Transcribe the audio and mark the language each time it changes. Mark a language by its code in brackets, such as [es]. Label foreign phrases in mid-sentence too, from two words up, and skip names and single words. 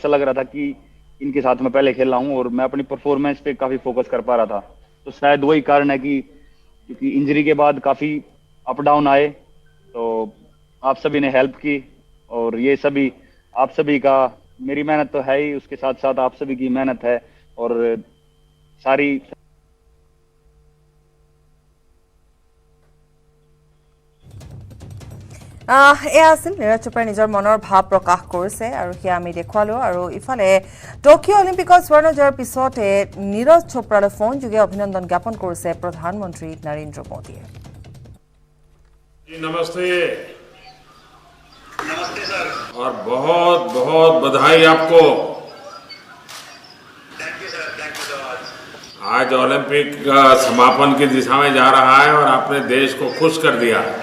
[hi] ऐसा लग रहा था कि इनके साथ मैं पहले खेल रहा हूँ और मैं अपनी परफॉर्मेंस पे काफी फोकस कर पा रहा था। तो शायद वही कारण है कि क्योंकि इंजरी के बाद काफी [en] up down [hi] आए, तो आप सभी ने हेल्प की और ये सभी आप सभी का, मेरी मेहनत तो है ही, उसके साथ साथ आप सभी की मेहनत है और सारी [as] এয়া আছিল নীৰজ চোপ্ৰাই নিজৰ মনৰ ভাৱ প্ৰকাশ কৰিছে আৰু সেয়া আমি দেখুৱালো। আৰু ইফালে টকিঅ' অলিম্পিকত স্বৰ্ণ জয়ৰ পিছতে নীৰজ চোপ্ৰালৈ ফোন যোগে অভিনন্দন জ্ঞাপন কৰিছে প্ৰধানমন্ত্ৰী নৰেন্দ্ৰ মোদীয়ে। [hi] नमस्ते। नमस्ते सर। और बहुत बहुत बधाई आपको। [en] thank you sir, thank you so much. [hi] आज ओलंपिक का समापन की दिशा में जा रहा है और आपने देश को खुश कर दिया।